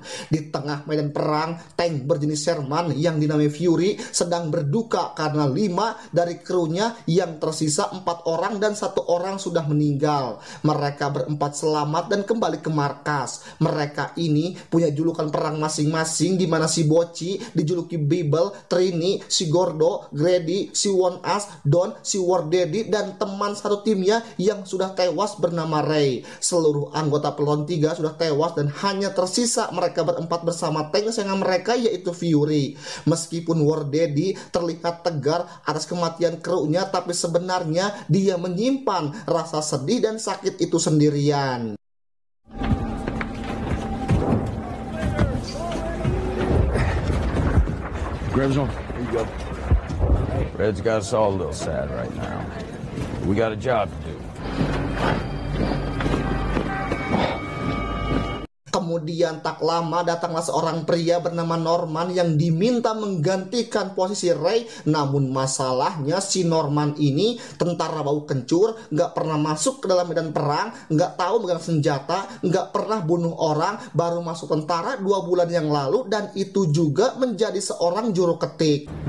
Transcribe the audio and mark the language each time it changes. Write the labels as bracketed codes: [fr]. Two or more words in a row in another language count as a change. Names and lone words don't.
[id] Di tengah medan perang, tank berjenis Sherman yang dinamai Fury sedang berduka karena 5 dari krunya yang tersisa 4 orang dan 1 orang sudah meninggal. Mereka berempat selamat dan kembali ke markas. Mereka ini punya julukan perang masing-masing, di mana si Boci dijuluki Bible, Trini, si Gordo, Grady, si One As, Don, si War Daddy, dan teman satu timnya yang sudah tewas bernama Ray. Seluruh anggota peloton 3 sudah tewas dan hanya tersisa mereka berempat bersama tank kesayangan mereka, yaitu Fury. Meskipun War Daddy terlihat tegar atas kematian krunya, tapi sebenarnya dia menyimpan rasa sedih dan sakit itu sendirian. [en] Grab his arm. There you go. Red's got us all a little sad right now. We got a job to do. [id] Kemudian tak lama datanglah seorang pria bernama Norman yang diminta menggantikan posisi Ray. Namun masalahnya si Norman ini tentara bau kencur, nggak pernah masuk ke dalam medan perang, nggak tahu megang senjata, nggak pernah bunuh orang, baru masuk tentara 2 bulan yang lalu, dan itu juga menjadi seorang juru ketik.